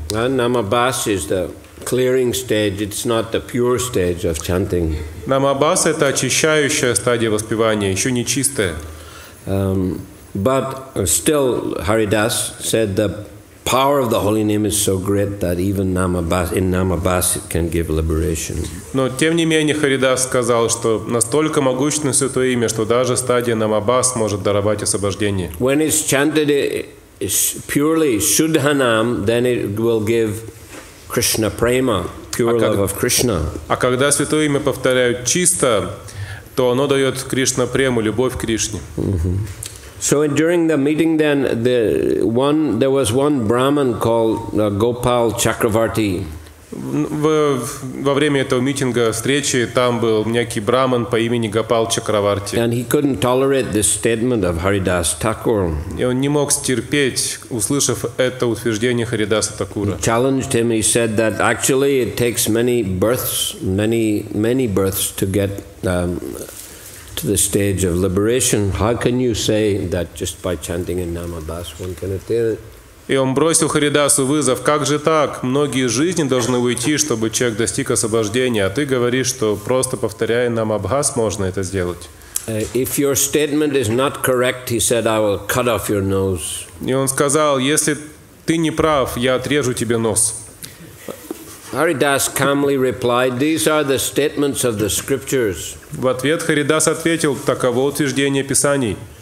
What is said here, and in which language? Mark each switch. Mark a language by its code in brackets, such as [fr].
[en] Namabas is the clearing stage, it's not the pure stage of chanting. [ru] Нама-Абхаса – это очищающая стадия воспевания, еще не чистая. [en] But still, Haridas said the power of the holy name is so great that even in Namabas it can give liberation. [ru] Но тем не менее Харидас сказал, что настолько могущественно святое имя, что даже стадия Намабас может даровать освобождение. [en] When it's chanted purely Shuddhanam, then it will give Krishna prema, pure love of Krishna. [ru] А когда святое имя повторяют чисто, то оно дает Кришна прему, любовь к Кришне. [en] So during the meeting, then there was one Brahman called Gopal Chakravarti. [ru] Во время этого митинга, встречи, там был некий браман по имени Гопал Чакраварти. [en] And he couldn't tolerate this statement of Haridas Thakur. [ru] И он не мог стерпеть, услышав это утверждение Харидаса Такура. [en] He challenged him. He said that actually it takes many births to get to the stage of liberation. How can you say that just by chanting in Namabas one can attain it? [ru] И он бросил Харидасу вызов: как же так? Многие жизни должны уйти, чтобы человек достиг освобождения, а ты говоришь, что просто повторяя Намабхас можно это сделать. [en] If your statement is not correct, he said, I will cut off your nose. [ru] И он сказал: если ты не прав, я отрежу тебе нос. [en] Haridas calmly replied, these are the statements of the scriptures. [ru] В ответ Харидас ответил: таково утверждение Писаний.